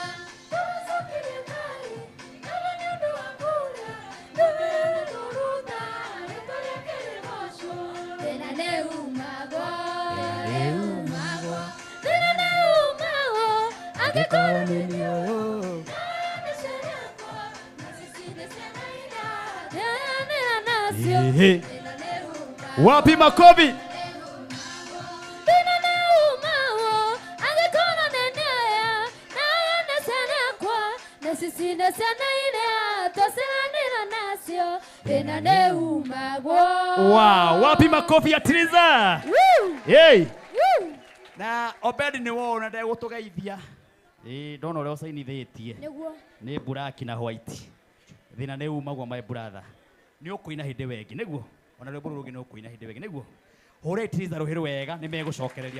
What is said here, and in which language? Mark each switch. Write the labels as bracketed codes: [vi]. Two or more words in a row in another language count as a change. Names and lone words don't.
[ki] Tũcokerie Ngai. Ngatho nĩ ũndũ wa kuura. Ndũmĩrĩri tũruta. Rĩtwa rĩake rĩgocwo. Thĩna nĩ umagwo. Thĩna nĩ umagwo. Angĩkorwo nĩ niĩ ũyũ. [sw] Wapi makofi. Wow, wapi makofi ya Triza. Hey. [ki] Na Obedi nĩ wona ndegũtũgeithia. Ndona ũrĩa ũcainithĩtie. Nĩ black na white. Thĩna nĩ umagwo [en] my brother. [ki] Nĩ ũkũina hĩndĩ wengi nĩguo. Ona rwĩmbo rũrũ rũngĩ nĩ ũkũina hĩndĩ wengi nĩguo. Hũre Triza rũhĩ rwega nĩ megũcokereria.